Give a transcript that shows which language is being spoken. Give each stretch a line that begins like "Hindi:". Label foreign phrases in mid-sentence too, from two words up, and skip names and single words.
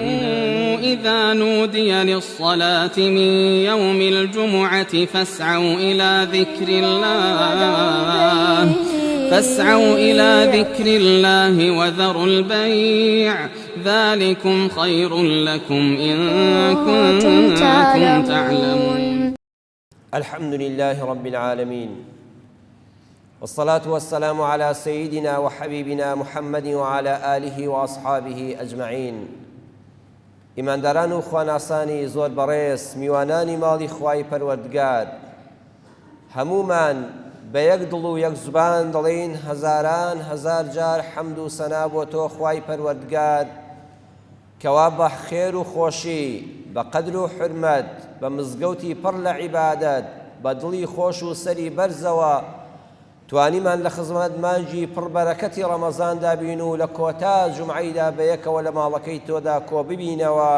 Arabic: إذا نودي للصلاة من يوم الجمعة فاسعوا إلى ذكر الله وذروا البيع ذلكم خير لكم إن كنتم تعلمون. الحمد لله رب العالمين، والصلاة والسلام على سيدنا وحبيبنا محمد وعلى آله وأصحابه أجمعين.
Central Kurdish: إمان داران و خواناسانی زۆر بەڕێز، میوانانی ماڵی خوای پەروەردگار، هەمومان بە یەک دڵ و یەک زوبان دەڵێین هەزاران هەزار جار حەمد و سەنا بۆ تۆ خوای پەروەردگار، کەوا بە خێر و خۆشی، بە قەدر و حورمەت، بە مزگەوتی پڕ لە عیبادەت، بە دڵی خۆش و سەری بەرزەوە توانیمان لە خزمەت مانجی پڕبەرەکەتی ڕەمەزاندا بین و لە کۆتا جومعەیدا بە یەکەوە لە ماڵەکەی تۆدا کۆ ببینەوە.